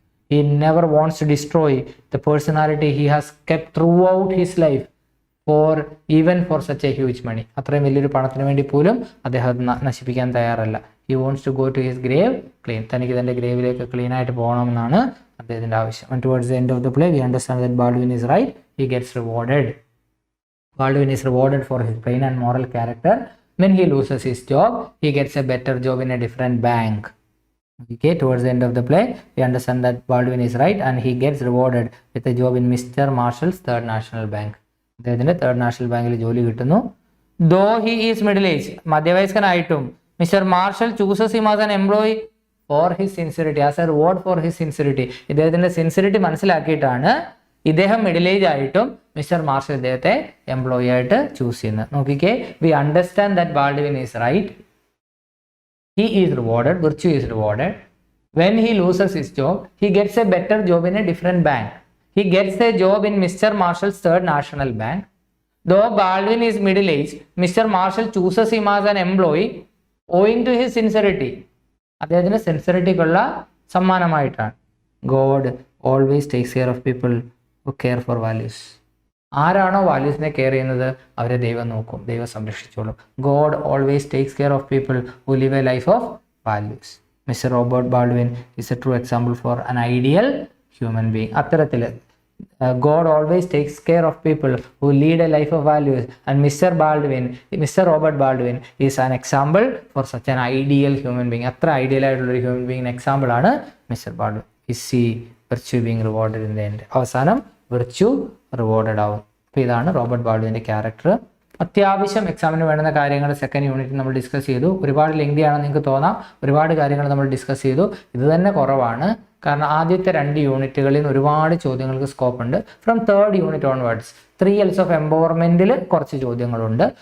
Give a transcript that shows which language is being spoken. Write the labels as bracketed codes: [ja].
[en] He never wants to destroy the personality he has kept throughout his life even for such a huge money. [ml] അത്രയും വലിയൊരു പണത്തിന് വേണ്ടി പോലും അദ്ദേഹം നശിപ്പിക്കാൻ തയ്യാറല്ല. [en] He wants to go to his grave clean. [ml] തനിക്ക് തൻ്റെ ഗ്രേവിലേക്ക് ക്ലീൻ ആയിട്ട് പോകണമെന്നാണ് അദ്ദേഹത്തിൻ്റെ ആവശ്യം. [en] And towards the end of the play we understand that Baldwin is right. He gets rewarded. Baldwin is rewarded for his brain and moral character. When he loses his job, he gets a better job in a different bank. Okay, towards the end of the play, we understand that Baldwin is right and he gets rewarded with a job in Mr. Marshall's Third National Bank. [ml] അദ്ദേഹത്തിൻ്റെ third national ബാങ്കിൽ ജോലി കിട്ടുന്നു. [en] Though he is middle age, മധ്യവയസ്കനായിട്ടും mister Marshall chooses him as an employee for his sincerity, as a reward for his sincerity. [ml] ഇദ്ദേഹത്തിൻ്റെ സിൻസിറിറ്റി മനസ്സിലാക്കിയിട്ടാണ് ഇദ്ദേഹം middle age ആയിട്ടും mister marshal ഇദ്ദേഹത്തെ employee ആയിട്ട് choose ചെയ്യുന്നത്. നോക്കിക്കേ, [en] We understand that Baldwin is right he is rewarded, virtue is rewarded. When he loses his job, he gets a better job in a different bank. He gets a job in Mr. Marshall's Third National Bank. Though Baldwin is middle-aged, Mr. Marshall chooses him as an employee owing to his sincerity. [ml] അദ്ദേഹത്തിന് സിൻസിറിറ്റിക്കുള്ള സമ്മാനമായിട്ടാണ്. [en] God always takes care of people who care for values. [ml] ആരാണോ വാല്യൂസിനെ care ചെയ്യുന്നത് അവരെ ദൈവം നോക്കും, ദൈവം സംരക്ഷിച്ചോളും. [en] God always takes care of people who live a life of values. Mister Robert Baldwin is a true example for an ideal human being. അത്തരത്തിൽ God always takes care of people who lead a life of values, and Mr. Robert Baldwin is an example for such an ideal human being. [ml] അത്ര ideal ആയിട്ടുള്ള ഒരു human ബീങ്ങിന് example ആണ് mister Baldwin. [en] Is he virtue being rewarded in the end? [ml] അവസാനം virtue rewarded ആവും. അപ്പോൾ ഇതാണ് Robert ബാൾഡ്വിൻ്റെ character. അത്യാവശ്യം എക്സാമിന് വേണ്ടുന്ന കാര്യങ്ങൾ സെക്കൻഡ് യൂണിറ്റ് നമ്മൾ ഡിസ്കസ് ചെയ്തു. ഒരുപാട് ലെങ്തി ആണെന്ന് നിങ്ങൾക്ക് തോന്നാം, ഒരുപാട് കാര്യങ്ങൾ നമ്മൾ ഡിസ്കസ് ചെയ്തു. ഇത് തന്നെ കുറവാണ്, കാരണം ആദ്യത്തെ 2 യൂണിറ്റുകളിൽ നിന്ന് ഒരുപാട് ചോദ്യങ്ങൾക്ക് സ്കോപ്പ് ഉണ്ട്. From third unit onwards 3 L's of എംപവർമെൻറ്റിൽ കുറച്ച് ചോദ്യങ്ങളുണ്ട്.